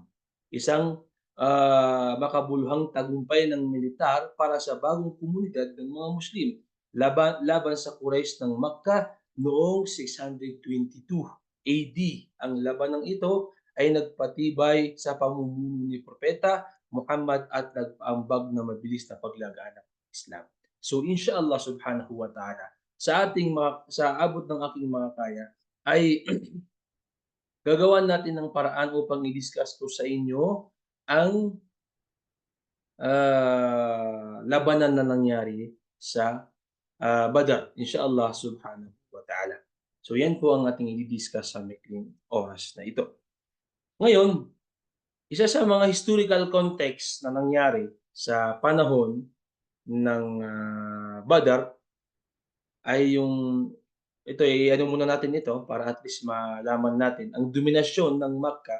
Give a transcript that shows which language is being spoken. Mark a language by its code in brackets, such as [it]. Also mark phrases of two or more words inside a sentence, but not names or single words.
[tl] Isang makabuluhang tagumpay ng militar para sa bagong komunidad ng mga Muslim laban sa Quraysh ng Makkah noong 622 AD. Ang labanang ito ay nagpatibay sa pamumuno ni Propeta Muhammad at nag-ambag na mabilis na paglaganap ng Islam. [ar] So إن شاء الله سبحانه وتعالى, [tl] sa abot ng aking mga kaya ay gagawan natin ng paraan upang i-discuss ko sa inyo ang labanan na nangyari sa Badr, [ar] إن شاء الله سبحانه وتعالى. [tl] So yan po ang ating i-discuss sa maikling oras na ito. Ngayon, isa sa mga [en] historical context [tl] na nangyari sa panahon ng Badr ay yung ito ano muna natin ito para [en] at least [tl] malaman natin ang dominasyon ng Makkah.